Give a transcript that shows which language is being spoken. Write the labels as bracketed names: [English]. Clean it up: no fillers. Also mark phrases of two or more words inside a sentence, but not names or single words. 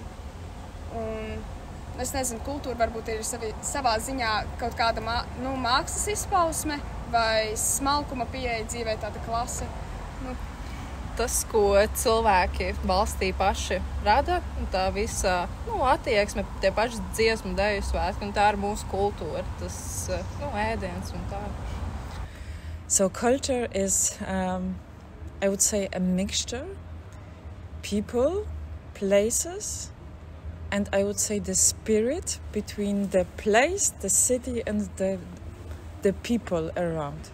[Latvian] Un, es nezinu, kultūra varbūt ir savā ziņā kaut kāda mākslas izpausme vai smalkuma pieeja dzīvē, tāda klase. Tas, ko cilvēki valstī paši rada, tā visa attieksme, tie paši dziesmu, deju svētki, un tā ir mūsu kultūra, tas ēdiens un tā. [English] So culture is, I would say, a mixture, people, places, and I would say the spirit between the place, the city, and the people around.